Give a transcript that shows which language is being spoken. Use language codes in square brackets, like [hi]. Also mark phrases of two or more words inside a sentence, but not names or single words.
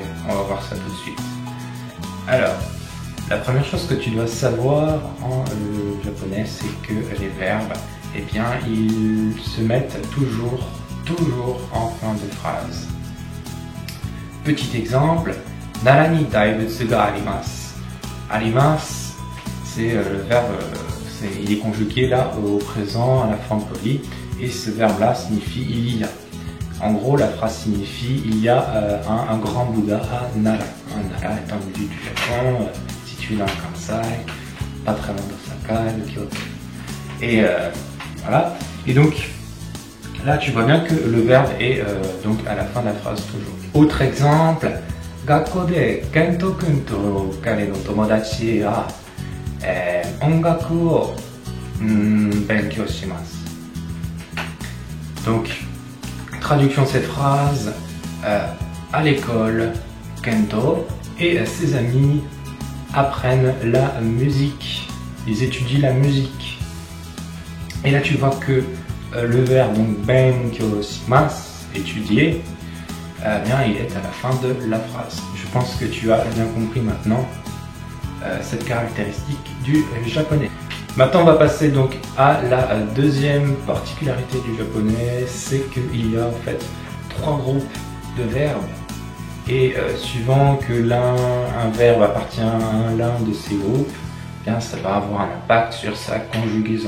[fr] On va voir ça tout de suite. Alors, la première chose que tu dois savoir en japonais, c'est que les verbes, eh bien, ils se mettent toujours en fin de phrase. Petit exemple, [ja] 奈良に大仏があります. Arimasu, [fr] c'est le verbe, il est conjugué là au présent à la forme polie, et ce verbe là signifie il y a. En gros, la phrase signifie il y a un grand Bouddha à Nara. Nara est un lieu du Japon, situé dans le Kansai, pas très loin d'Osaka, de Kyoto. Et voilà. Et donc là, tu vois bien que le verbe est donc à la fin de la phrase toujours. Autre exemple, [ja] 学校でケントくんと彼の友達が音楽を勉強します. [fr] Donc, traduction de cette phrase, à l'école, Kento et ses amis apprennent la musique. Ils étudient la musique. Et là, tu vois que le verbe donc [ja] 勉強します, [fr] étudier, bien, il est à la fin de la phrase. Je pense que tu as bien compris maintenant cette caractéristique du japonais. Maintenant, on va passer donc à la deuxième particularité du japonais, c'est qu'il y a en fait 3 groupes de verbes et suivant que un verbe appartient à l'un de ces groupes, bien, ça va avoir un impact sur sa conjugaison.